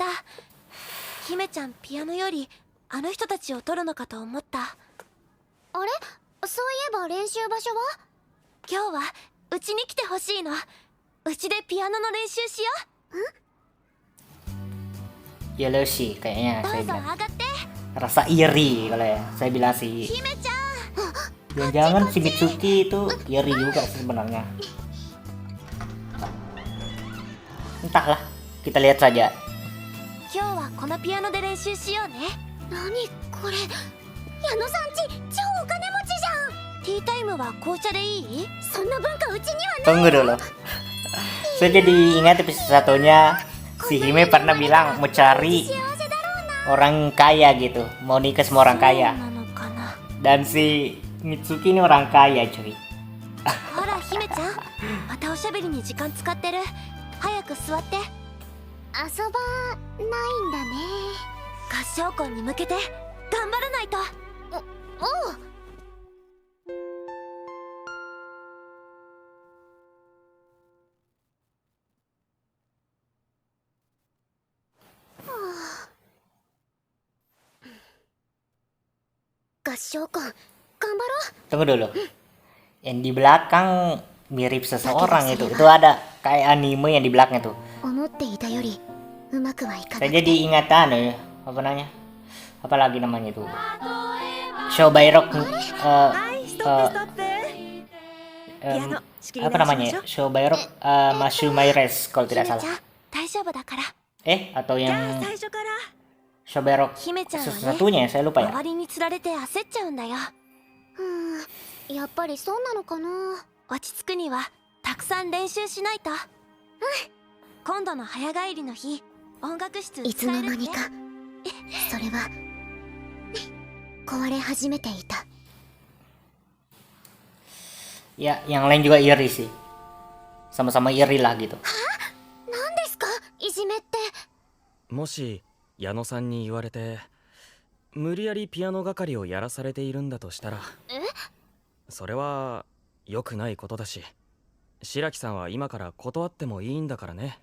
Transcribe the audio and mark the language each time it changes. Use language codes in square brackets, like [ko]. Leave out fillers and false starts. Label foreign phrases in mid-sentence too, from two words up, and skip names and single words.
[ja] 姫ちゃんピアノよりあの人たちを取るのかと思った。あれ、そういえば練習場所は？今日はうちに来てほしいの。うちでピアノの練習しよう。 [id] yellow sih kayaknya [ja] ど [id] saya [ja] うぞ [id] bilang. [ja] 上がって。 [id] Rasa iri kalau ya. Saya bilang sih. [ja] 姫ちゃん。 [id] Jangan-jangan si Mitsuki itu iri juga sih sebenarnya. Entahlah, kita lihat saja. [ja] 今日はこのピアノで練習しようね。何これ、矢野さんち超お金持ちじゃん。ティータイムは紅茶でいい？そんな文化うちにはない。 [id] Tunggu dulu. Saya jadi ingat episode satunya si Hime pernah bilang mau cari orang kaya gitu, mau nikah sama orang kaya. [ja] そうなのかな。 [id] Dan si Mitsuki ini orang kaya cuy. [ja] ほら姫ちゃん、またおしゃべりに時間使ってる。早く座って。遊ばないんだね。合唱コンに向けて頑張らないと。おう。合唱コン頑張ろう。 [id] Tunggu dulu. Yang di belakang mirip seseorang itu. Itu ada kayak anime yang di belakang tuh. [ja] 思っていたよりうまくはいかな [id] Saya [ja] くて。 [id] jadi ingat apa namanya? Apa lagi namanya itu? Show by Rock. Apa namanya? Show by Rock Mashu Maires kalau tidak [ja] 姫ちゃ [id] salah. [ja] ん、大丈夫だから。 [id] Atau yang Show by Rock [ja] 姫ちゃんはね、 [id] satu-satunya saya lupa ya. [ja] 周りにつられて焦っちゃうんだよ。やっぱりそうなのかな。落ち着くにはたくさん練習しないと。今度の早帰りの日、音楽室いつ使えるって。の間にかそれは壊れ始めていた。 [id] Ya, yang lain juga iri sih. Sama-sama iri lah gitu. [ja] 何ですかいじめって。もし矢野さんに言われて無理やりピアノ係をやらされているんだとしたら、それは良くないことだし、白木さんは今から断ってもいいんだからね。